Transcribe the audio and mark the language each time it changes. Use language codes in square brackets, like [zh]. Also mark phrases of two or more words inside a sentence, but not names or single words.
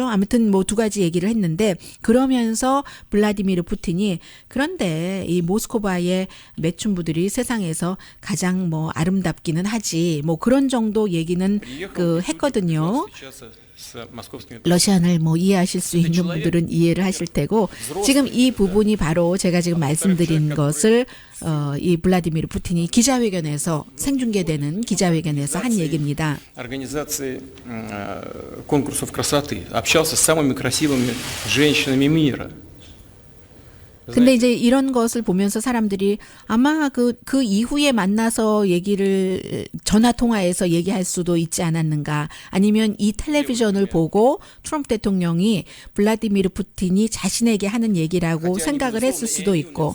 [ko] 아무튼 뭐 두 가지 얘기를 했는데 그러면서 블라디미르 푸틴이 그런데 이 모스크바의 매춘부들이 세상에서 가장 뭐 아름답기는 하지 뭐 그런 정도 얘기는 했거든요. 러시안을 뭐 이해하실 수 있는 분들은 이해를 하실 테고 지금 이 부분이 바로 제가 지금 말씀드린 것을 이 블라디미르 푸틴이 기자회견에서 생중계되는 기자회견에서 한 얘기입니다. [ru] Организации конкурсов красоты, общался с самыми красивыми женщинами мира. [ko] 근데 이제 이런 것을 보면서 사람들이 아마 그 이후에 만나서 얘기를 전화 통화해서 얘기할 수도 있지 않았는가. 아니면 이 텔레비전을 보고 트럼프 대통령이 블라디미르 푸틴이 자신에게 하는 얘기라고 생각을 했을 수도 있고.